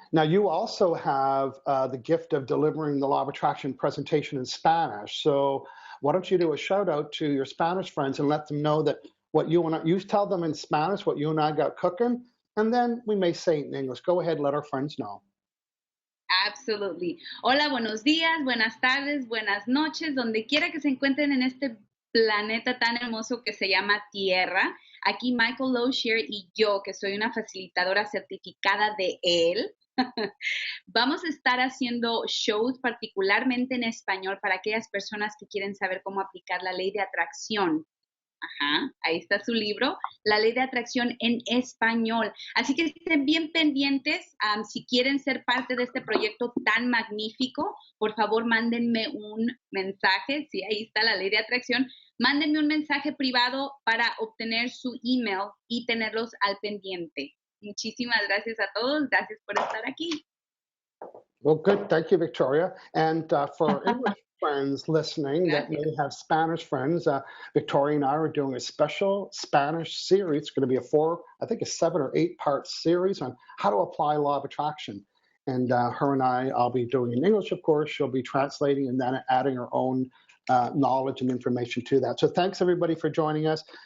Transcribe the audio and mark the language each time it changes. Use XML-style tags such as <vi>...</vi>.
<en>Now, you also have the gift of delivering the Law of Attraction presentation in Spanish. So why don't you do a shout out to your Spanish friends and let them know that what you tell them in Spanish, what you and I got cooking, and then we may say it in English. Go ahead, let our friends know. Absolutely.</en> <es>Hola, buenos días, buenas tardes, buenas noches, donde quiera que se encuentren en este planeta tan hermoso que se llama Tierra. Aquí Michael Losier y yo, que soy una facilitadora certificada de él, vamos a estar haciendo shows particularmente en español para aquellas personas que quieren saber cómo aplicar la ley de atracción. Ajá, ahí está su libro, La Ley de Atracción en Español. Así que estén bien pendientes. Si quieren ser parte de este proyecto tan magnífico, por favor, mándenme un mensaje. Sí, ahí está la Ley de Atracción. Mándenme un mensaje privado para obtener su email y tenerlos al pendiente. Muchísimas gracias a todos. Gracias por estar aquí.</es> <en>Well, good. Thank you, Victoria. And for English friends listening that may have Spanish friends, Victoria and I are doing a special Spanish series. It's going to be a 7 or 8 part series on how to apply law of attraction. And her and I'll be doing in English, of course. She'll be translating and then adding her own knowledge and information to that. So thanks, everybody, for joining us.</en>